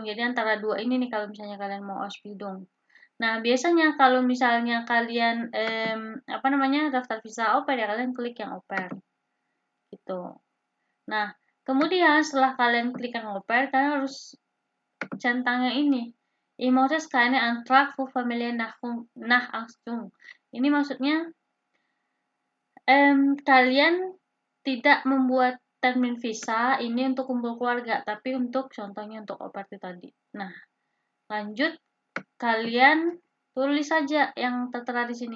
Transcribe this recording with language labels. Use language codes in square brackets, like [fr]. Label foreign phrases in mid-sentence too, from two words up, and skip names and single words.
[id] Jadi antara dua ini nih kalau misalnya kalian mau Ausbildung. Nah, biasanya kalau misalnya kalian daftar visa [fr] au pair [id] ya kalian klik yang [fr] au pair. [id] Gitu. Nah, kemudian setelah kalian klik yang [fr] au pair, [id] kalian harus centangnya ini. [de] Ich möchte keine Antrag für Familie Nachachtung. [id] Ini maksudnya kalian tidak membuat termin visa ini untuk kumpul keluarga, tapi untuk contohnya untuk [fr] au pair [id] tadi. Nah, lanjut kalian tulis saja yang tertera di sini.